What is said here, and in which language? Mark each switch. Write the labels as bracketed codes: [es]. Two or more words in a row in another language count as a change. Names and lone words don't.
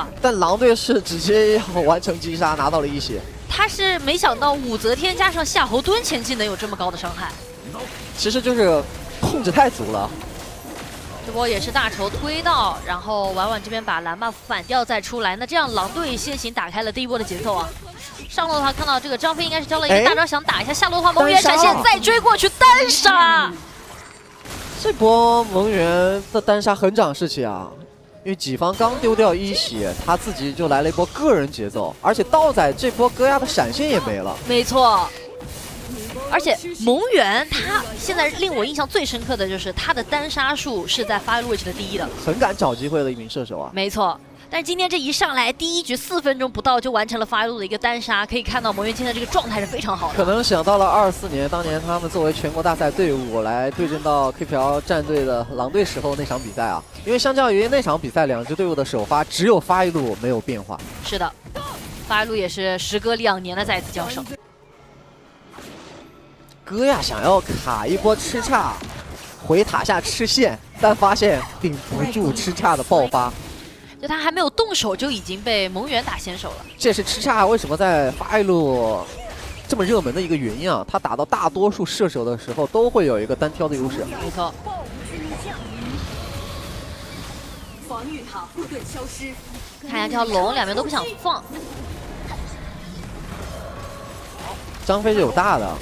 [zh] 但狼隊是直接要完成擊殺，拿到了1血。他是沒想到武則天加上夏侯惇前期能有這麼高的傷害，其實就是控制太足了。這波也是大仇推到，然後婉婉這邊把藍 buff 反掉再出來，那這樣狼隊先行打開了第一波的節奏啊。上路的話看到這個張飛應該是交了一個大招想打一下，下路的話蒙元閃現再追過去單殺。這波蒙元的單殺很長士氣啊，因為己方剛丟掉1血，他自己就來了一波個人節奏，而且道仔這波戈亞的閃現也沒了。沒錯。而且蒙元他現在令我印象最深刻的就是他的單殺數是在 Fire Reach 的第一的，很敢找機會的一名射手啊。沒錯，但是今天這一上來第一局4分鐘不到就完成了 Fire Reach 的一個單殺，可以看到蒙元今天的這個狀態是非常好的。可能想到了24年當年他們作為全國大賽隊伍來對陣到 KPL 戰隊的狼隊時候那場比賽啊，因為相較於那場比賽，兩支隊伍的首發只有發一路沒有變化。是的 ，Fire Reach 也是時隔2年的再次交手。戈亞想要卡一波吃叉，回塔下吃線，但發現頂不住吃叉的爆發。就他還沒有動手就已經被蒙元打先手了。這是吃叉為什麼在發一路這麼熱門的一個原因啊！他打到大多數射手的時候都會有一個單挑的優勢。沒錯。防禦塔護盾消失。看一下這條龍，兩邊都不想放。張飛是有大的，